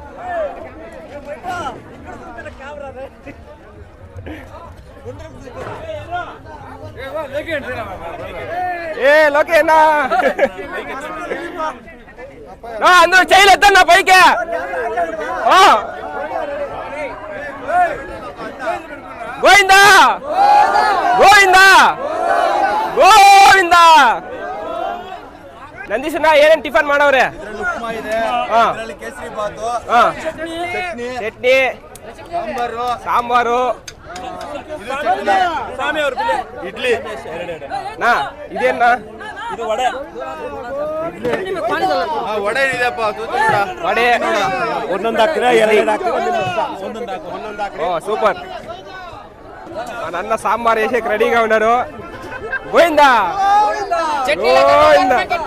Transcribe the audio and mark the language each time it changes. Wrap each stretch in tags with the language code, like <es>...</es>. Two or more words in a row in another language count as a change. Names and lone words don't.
<te>లోకేనా అందరూ చేయలేద్దన్నా పైకి. గోవిందా గోవిందా ಗೋವಿಂದ.</te> <kn>ನಂದೀಶಣ್ಣ ಏನೇನ್ ಟಿಫನ್ ಮಾಡವ್ರೆ? ಚಟ್ನಿ, ಸಾಂಬಾರು, ಇಡ್ಲಿ. ಇದೇನ ವಡೆ సూపర్.</kn> <te>మా నాన్న సాంబార్ వేసేకి రెడీగా ఉన్నారు. గోవిందా గోవిందా.</te>